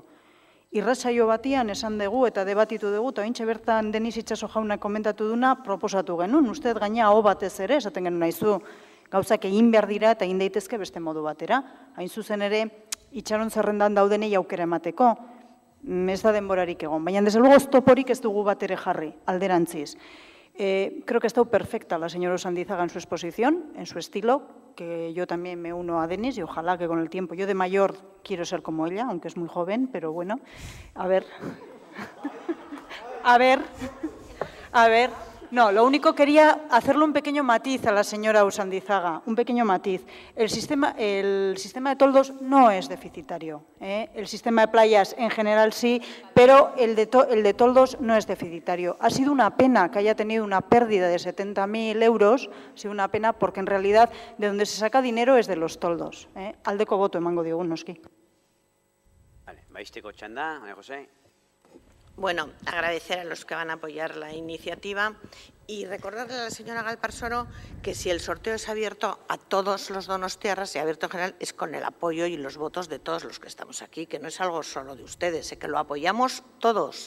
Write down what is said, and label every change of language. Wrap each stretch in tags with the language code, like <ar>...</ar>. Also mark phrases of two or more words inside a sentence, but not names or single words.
<eu>Irratsaio batian esan dugu eta debatitu dugu, eta ointxe bertan Denis Itxaso jaunak komentatu duna proposatu genuen, uste gaina hau batez ere, esaten genuen nahizu, gauzak egin behar dira eta egin daitezke beste modu batera. Hain zuzen ere, itxaron zerrendan daudenei aukera emateko, ez da denborarik egon, baina</eu> <es>desde luego</es> <eu>oztoporik ez dugu bat ere jarri, alderantziz.</eu> <es>Creo que ha estado perfecta la señora Usandizaga en su exposición, en su estilo, que yo también me uno a Denis y ojalá que con el tiempo, yo de mayor quiero ser como ella, aunque es muy joven, pero bueno, a ver, No, lo único quería hacerle un pequeño matiz a la señora Usandizaga, un pequeño matiz. El sistema de toldos no es deficitario. El sistema de playas en general sí, pero el de toldos no es deficitario. Ha sido una pena que haya tenido una pérdida de 70.000 euros, ha sido una pena porque en realidad de donde se saca dinero es de los toldos.</es> <eu>Aldeko boto emango diogu noski. Vale, baisteko txanda, María José.</eu> <es>Bueno, agradecer a los que van a apoyar la iniciativa y recordarle a la señora Galparsoro que si el sorteo es abierto a todos los donostiarras y abierto en general es con el apoyo y los votos de todos los que estamos aquí, que no es algo solo de ustedes, que lo apoyamos todos.</es>